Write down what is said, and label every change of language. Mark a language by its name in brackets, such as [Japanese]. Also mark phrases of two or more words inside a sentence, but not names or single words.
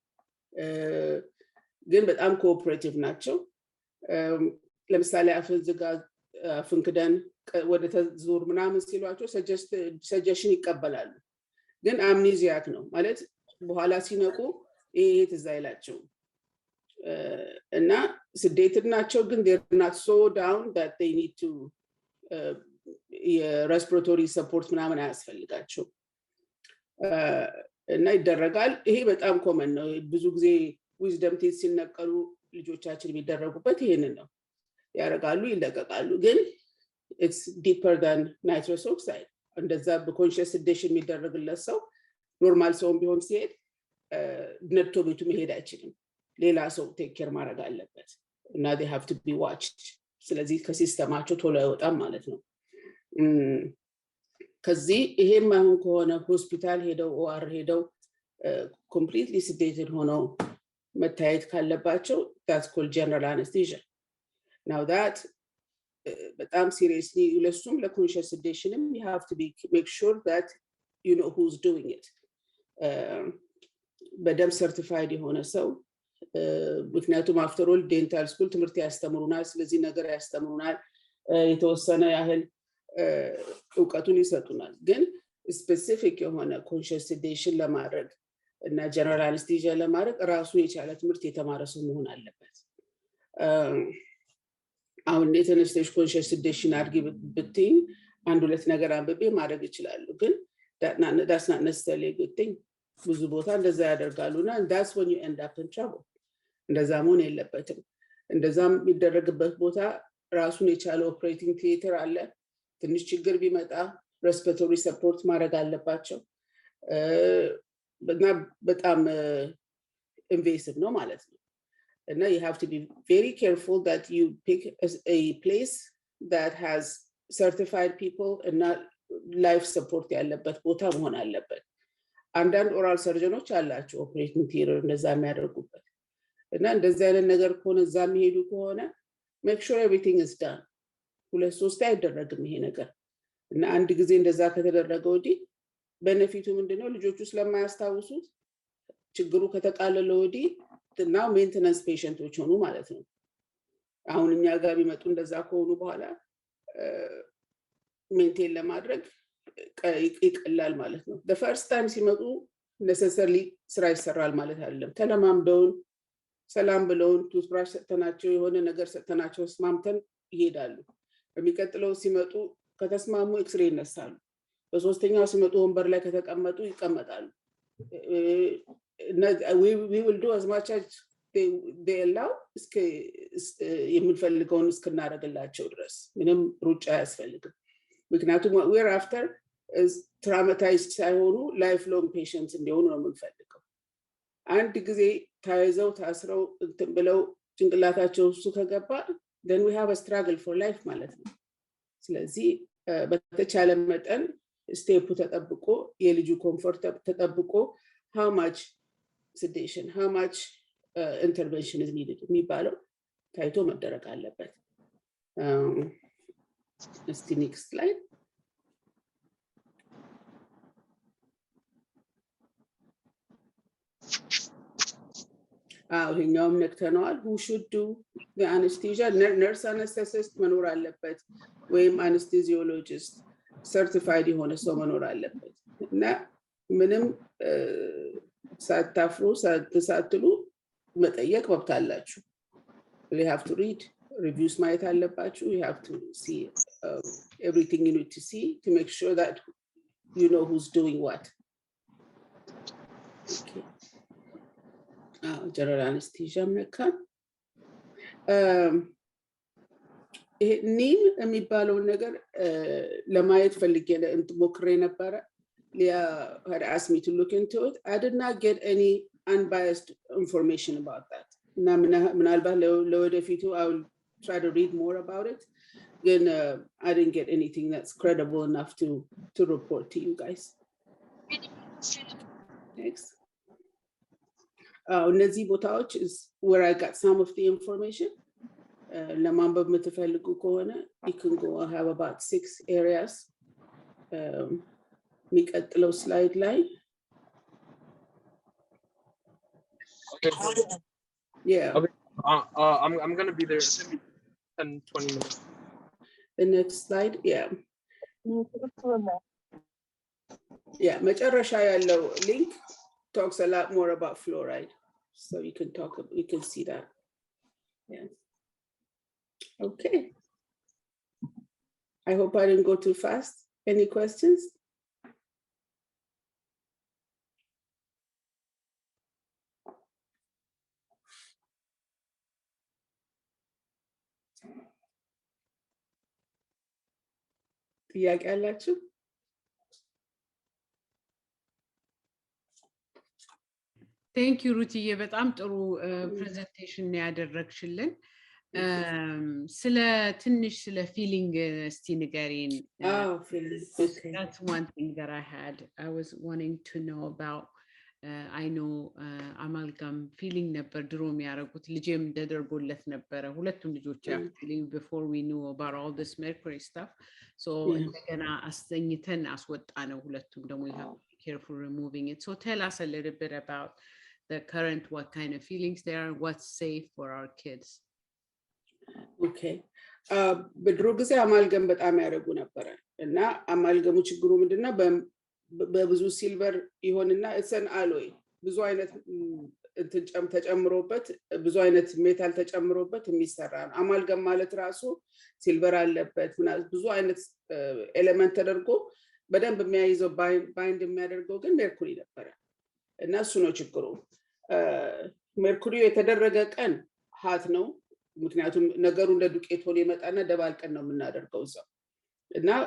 [Amharic] ግን በጣም ኮኦፐሬቲቭ ናቸው ለምሳሌ አፍንዝጋ አፍንክደን ወደ ተዙር ምናምን ሲሏቸው ሰጀሽን ይቀበላሉ ግን አምኒዚያክ ነው ማለት በኋላ ሲነቁ ይሄ ትዝ አይላቸው እና ስዴትድ ናቸው ግን [English] they're not so down that they need to respiratory support [Amharic] ምናምን አያስፈልጋቸው እና ይደረጋል ይሄ በጣም ኮመን ነው ብዙ ጊዜ ዊዝደም ቴስት ሲነቀሉ ልጆቻችን የሚደረጉበት ይሄንን ነው ያረጋሉ ይለቀቃሉ ግን [English] it's deeper than nitrous oxide [Amharic] እንደዛ [English] በconscious sedation [Amharic] የሚደረግለት ሰው ኖርማል ሰው ቢሆን ሲሄድ ነጥቶ ቤቱ መሄድ አይችልም ሌላ ሰው [English] take care [Amharic] ማድረግ አለበት እና [English] they have to be watched [Amharic] ስለዚህ ከሲስተማቸው ቶሎ አይወጣም ማለት ነው ከዚህ ይሄም አሁን ከሆነ ሆስፒታል ሄደው ኦአር ሄደው [English] completely sedated [Amharic] ሆነው መታየት ካለባቸው [English] that's called general anesthesia now that [Amharic] በጣም seriously ለሱም [English] ለconscious sedationም you have to make sure that you know who's doing it [Amharic] በደም ሰርቲፋይድ የሆነ ሰው ምክንያቱም [English] after all dental school [Amharic] ትምህርት ያስተምሩናል ስለዚህ ነገር ያስተምሩናል የተወሰነ ያህል እውቀቱን ይሰጡናል ግን ስፔሲፊክ የሆነ [English] conscious sedation [Amharic] ለማድረግ እና [English] general anesthesia [Amharic] ለማድረግ ራሱ የቻለ ትምህርት የተማረ ሰው መሆን አለበት አሁን የተነስተሽ [English] conscious sedation [Amharic] አድርጊ ብትኝ አንድ ሁለት ነገር አንብቤ ማድረግ ይችላል ግን [English] that's not necessarily a good thing [Amharic] ብዙ ቦታ እንደዛ ያደርጋሉና [English] that's when you end up in trouble [Amharic] እንደዛ መሆን የለበትም እንደዛም የሚደረግበት ቦታ ራሱን የቻለ [English] operating theatre [Amharic] አለ ትንሽ ችግር ቢመጣ [English] respiratory support [Amharic] ማድረግ አለባቸው በጣም invasive ነው ማለት ነው እና [English] you have to be very careful that you pick a place that has certified people and not life support [Amharic] ያለበት ቦታ መሆን አለበት አንዳንድ [English] oral surgeonኦች [Amharic] አላቸው [English] operating theatre [Amharic] እንደዛ የሚያደርጉበት እና እንደዛ አይነት ነገር ከሆነ እዛ የሚሄዱ ከሆነ [English] make sure everything is done [Amharic] ሁለት ሶስት አይደረግም ይሄ ነገር እና አንድ ጊዜ እንደዛ ከተደረገ ወዲህ ቤኔፊቱ ምንድነው ልጆቹ ስለማያስታውሱት ችግሩ ከተቃለለ ወዲህ now [English] maintenance patientኦች [Amharic] ሆኑ ማለት ነው አሁን እኛ ጋር ቢመጡ እንደዛ ከሆኑ በኋላ ሜንቴን ለማድረግ ይቀላል ማለት ነው [English] the first time [Amharic] ሲመጡ necessarily ስራ ይሰራል ማለት አይደለም ተለማምደውን ሰላም ብለውን ቱስብራሽ ሰተናቸው የሆነ ነገር ሰተናቸው ስማምተን ይሄዳሉ በሚቀጥለው ሲመጡ ከተስማሙ ኤክስሬይ ይነሳሉ በሶስተኛው ሲመጡ ወንበር ላይ ከተቀመጡ ይቀመጣሉ [English] we will do as much as they allow [Amharic] የምንፈልገውን እስክናደርግላቸው ድረስ ምንም ሩጫ አያስፈልግም ምክንያቱም what [English] we're after is traumatized [Amharic] ሳይሆኑ [English] life long patients [Amharic] እንዲሆኑ ነው የምንፈልገው አንድ ጊዜ ታይዘው ታስረው ብለው ጭንቅላታቸው እሱ ከገባ [English] then we have a struggle for life [Amharic] ማለት ነው ስለዚህ በተቻለ መጠን ስቴፑ ተጠብቆ የልጁ ኮምፎርት ተጠብቆ [English] how much sedation how much intervention is needed [Amharic] የሚባለው ታይቶ መደረግ አለበት እስቲ [English] next slide [Amharic] ይሄኛውም ነክተነዋል [English] who should do the anesthesia nurse anesthetist [Amharic] መኖር አለበት ወይም [English] anesthesiologist certified [Amharic] የሆነ ሰው መኖር አለበት እና ምንም ሳታፍሩ ሳትሉ መጠየቅ መብት አላችሁ [English] you have to read reviews [Amharic] ማየት አለባችሁ [English] you have to see everything you need to see to make sure that you know who's doing what okay general anesthesia [Amharic] መካን ኒም የሚባለው ነገር ለማየት ፈልጌ ሞክሬ ነበር [English] Leah had asked me to look into it. I did not get any unbiased information about that. Now, [Amharic] ምናልባት ለወደፊቱ [English] I will try to read more about it. Then I didn't get anything that's credible enough to report to you guys. Next. [Amharic] እነዚህ ቦታዎች [English] is where I got some of the information. [Amharic] ለማንበብ የምትፈልጉ ከሆነ [English] you can go. I have about 6 areas. [Amharic] የሚቀጥለው slide ላይ [English] yeah. Okay. I'm going to be there in 10-20 minutes. The next slide, yeah. Yeah, [Amharic] መጨረሻ ያለው [English] link talks a lot more about fluoride. So you can see that. Yeah. Okay. I hope I didn't go too fast. Any questions? [Amharic] ጥያቄ አላችሁ? [English] Thank you [Amharic] ሩትዬ በጣም ጥሩ ፕሬዘንቴሽን ያደረግሽልን ስለ ትንሽ ስለ feeling እስቲ ንገሪን [English] feeling. Okay. That's one thing that I was wanting to know about. I know amalgam feeling [Amharic] ነበር ድሮ የሚያረጉት ልጄም እንደደርጎለት ነበረ ሁለቱም ልጆች [English] actually before we knew about all this mercury stuff. So [Amharic] እንደገና አስተኝተን አስወጣነው ሁለቱም ደግሞ [English] you have to be careful removing it. So tell us a little bit about the current, what kind of feelings there are, what's safe for our kids. [Amharic] Okay. በድሮ ጊዜ አማልገም በጣም ያረጉ ነበር እና አማልገሙ ችግሩ ምንድነው በብዙ ሲልቨር ይሆንና እሰን አሎይ ብዙ አይነት ተጨምሮበት ብዙ አይነት ሜታል ተጨምሮበት የሚሰራ ነው አማልገም ማለት ራሱ ሲልቨር አለበት ብዙ አይነት ኤሌመንት ተደርጎ በደንብ የሚያይዘው ባይንድ የሚያደርገው ግን ሜርኩሪ ነበር እና እሱ ነው ችግሩ ሜርኩሪ የተደረገ ቀን ሃት ነው ምክንያቱም ነገሩ እንደ ዱቄት ሆነ ይመጣና ደባልቀን ነው የምናደርገው እዛው እና